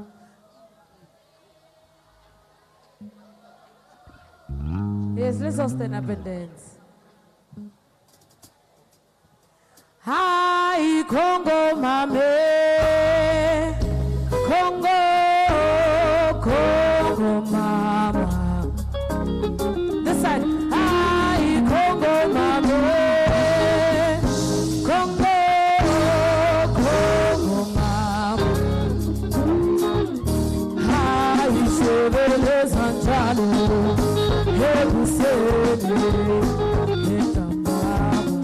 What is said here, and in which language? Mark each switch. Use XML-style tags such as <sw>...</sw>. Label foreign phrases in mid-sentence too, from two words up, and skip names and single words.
<en>Yes, let's all stand up and dance.</en> <ln>Hi, Congo mame, Congo, Congo mama.</ln> <en>This side.</en> <ln>Hi, Congo mame, Congo, Congo mama. Hi, Sevele Santano, Hebusele, Etambaba.</ln>